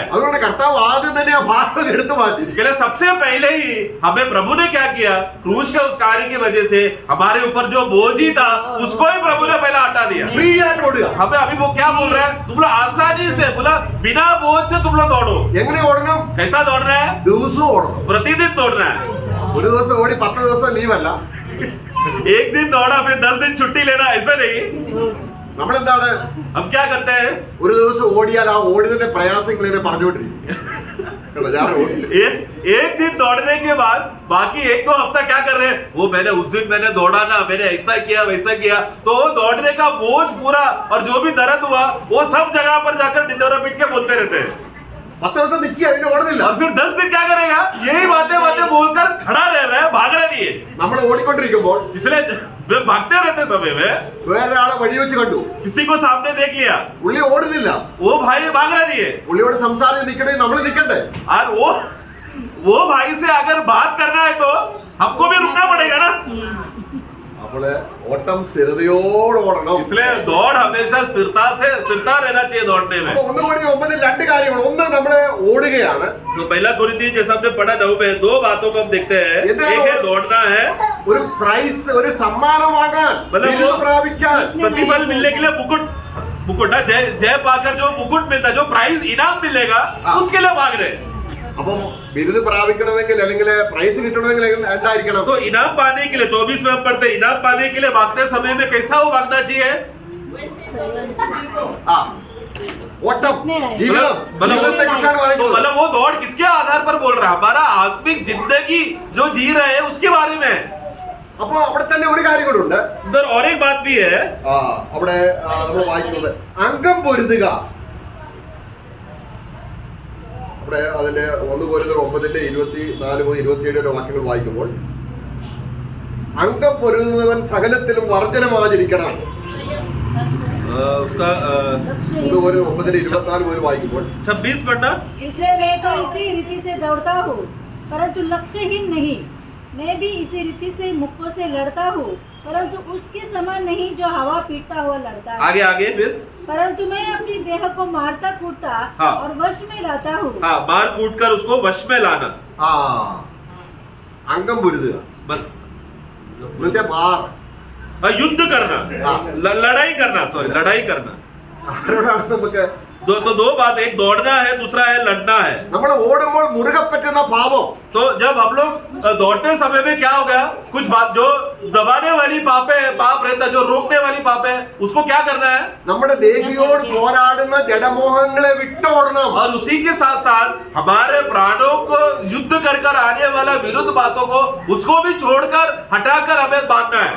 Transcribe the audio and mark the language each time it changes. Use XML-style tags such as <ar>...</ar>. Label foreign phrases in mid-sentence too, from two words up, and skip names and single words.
<ml>അതുകൊണ്ട് കർത്താവ് ആദ്യം തന്നെ ആ ഭാരം എടുത്തു മാറ്റി.</ml> <hi>इसके लिए सबसे पहले ही हमें प्रभु ने क्या किया? क्रूस के उस कार्य की वजह से हमारे ऊपर जो बोझ ही था उसको ही प्रभु ने पहले हटा दिया.</hi> <ml>ഫ്രീ ആയിട്ട് ഓടുക.</ml> <hi>हमें अभी वो क्या बोल रहा है? तुम लोग आसानी से, बोला बिना बोझ से तुम लोग दौड़ो.</hi> <ml>എങ്ങനെ ഓടണം?</ml> <hi>कैसा दौड़ना है?</hi> <ml>ദിവസവും ഓടണം.</ml> <hi>प्रतिदिन दौड़ना है.</hi> <ml>ഒരു ദിവസം ഓടി 10 ദിവസം ലീവല്ല.</ml> <hi>एक दिन दौड़ा फिर 10 दिन छुट्टी लेना, ऐसा नहीं.</hi> <ml>നമ്മളെന്താണ്</ml> <hi>हम क्या करते हैं?</hi> <ml>ഒരു ദിവസം ഓടിയാൽ ആ ഓടുന്നതിന്റെ പ്രയാസങ്ങൾ ഇങ്ങനെ പറഞ്ഞുകൊണ്ടിരിക്കും. കണ്ടോ, ഞാൻ ഓടി.</ml> <hi>एक दिन दौड़ने के बाद बाकी 1-2 हफ्ता क्या कर रहे हैं? वो मैंने उस दिन मैंने दौड़ा ना, मैंने ऐसा किया वैसा किया. तो दौड़ने का बोझ पूरा और जो भी दर्द हुआ वो सब जगह पर जाकर डिंडोरा पीट के बोलते रहते हैं.</hi> <ml>10 ദിവസം നിൽക്കുക, അതിന് ഓടുന്നില്ല.</ml> <hi>और फिर 10 दिन क्या करेगा? यही बातें बोलकर खड़ा रह रहा है, भाग रहा नहीं है.</hi> <ml>നമ്മൾ ഓടിക്കൊണ്ടിരിക്കുമ്പോൾ</ml> <hi>इसलिए वे भागते रहते समय में</hi> <ml>വേറൊരാളെ വഴി വെച്ച് കണ്ടു.</ml> <hi>किसी को सामने देख लिया,</hi> <ml>പുള്ളി ഓടുന്നില്ല.</ml> <hi>वो भाई भाग रहा नहीं है.</hi> <ml>പുള്ളിയോട് സംസാരിച്ച് നിൽക്കണമെങ്കിൽ നമ്മൾ നിൽക്കണ്ടേ?</ml> <hi>और वो भाई से अगर बात करना है तो हमको भी रुकना पड़ेगा ना.</hi> <ml>നമ്മള് ഓട്ടം സ്ഥിരതയോടെ ഓടണം.</ml> <hi>इसलिए दौड़ हमेशा स्थिरता रहना चाहिए दौड़ने में.</hi> <ml>അപ്പൊ 1:9 രണ്ട് കാര്യങ്ങൾ. ഒന്ന്, നമ്മള് ഓടുകയാണ്.</ml> <hi>तो पहला कुरिन्थियों जैसा हमने पढ़ा 9 में 2 बातों को हम देखते हैं. ये तो- एक है दौड़ना है,</hi> <ml>ഒരു പ്രൈസ്, ഒരു സമ്മാനം വാങ്ങാൻ,</ml> <hi>मतलब</hi> <ml>ബിരുദം</ml> <hi>वो-</hi> <ml>പ്രാപിക്കാൻ.</ml> <hi>प्रतिफल मिलने के लिए मुकुट ना, जय पाकर जो मुकुट मिलता है, जो प्राइज इनाम मिलेगा, हाँ। उसके लिए भाग रहे.</hi> <ml>അപ്പം ബിരുദം പ്രാപിക്കണമെങ്കിൽ അല്ലെങ്കിൽ പ്രൈസ് കിട്ടണമെങ്കിൽ എന്തായിരിക്കണം?</ml> <hi>तो इनाम पाने के लिए 24 में हम पढ़ते हैं, इनाम पाने के लिए भागते समय में कैसा वो भागना चाहिए?</hi> <ml>ആ ഓട്ടം, ജീവിതം, ജീവിതത്തെ കുറിച്ചാണ്</ml> <hi>तो</hi> <ml>പറയുന്നത്.</ml> <hi>मतलब वो दौड़ किसके आधार पर बोल रहा है? हमारा आत्मिक जिंदगी जो जी रहे हैं उसके बारे में.</hi> <ml>അപ്പൊ അവിടെ തന്നെ ഒരു കാര്യം കൂടെ ഉണ്ട്.</ml> <hi>उधर और एक बात भी है.</hi> <ml>അവിടെ നമ്മൾ വായിക്കുന്നത് അംഗം പൊരുതുക. അവിടെ അതിന്റെ 1 കൊരിന്ത്യർ 9:24-27 വാക്യങ്ങൾ വായിക്കുമ്പോൾ അംഗം പൊരുതുന്നവൻ സകലത്തിലും വർജനമാചരിക്കണം. 1 കൊരിന്ത്യർ 9:24 വായിക്കുമ്പോൾ</ml> <hi>26 पढ़ना. इसलिए मैं तो इसी रीति से दौड़ता हूँ, परंतु लक्ष्यहीन नहीं. मैं भी इसी रीति से मुक्कों से लड़ता हूँ, परंतु उसके समान नहीं जो हवा पीटता हुआ लड़ता है. आगे फिर परंतु मैं अपनी देह को मारता कूटता हाँ। और वश में लाता हूँ. हाँ, मार कूट कर उसको वश में लाना.</hi> <ml>ആ അംഗം പൊരുതുക എന്നുവെച്ചാൽ മാർ.</ml> <hi>युद्ध करना, हाँ। लड़ाई करना, लड़ाई करना.</hi> <ml>ആരോടാണ് നമുക്ക്?</ml> <hi>तो 2 बात, एक दौड़ना है, दूसरा है लड़ना है.</hi> <ml>നമ്മൾ ഓടുമ്പോൾ മുറുകെ പറ്റുന്ന പാപം,</ml> <hi>तो जब हम लोग दौड़ते समय में क्या हो गया? कुछ बात जो दबाने वाली पाप रहता है, जो रोकने वाली पाप है, उसको क्या करना है?</hi> <ml>നമ്മുടെ ദേഹിയോട് പോരാടുന്ന ജഡമോഹങ്ങളെ വിട്ടോടണം.</ml> <hi>और उसी के साथ साथ हमारे प्राणों को युद्ध कर आने वाला विरुद्ध बातों को उसको भी छोड़कर हटाकर हमें भागना है।</hi>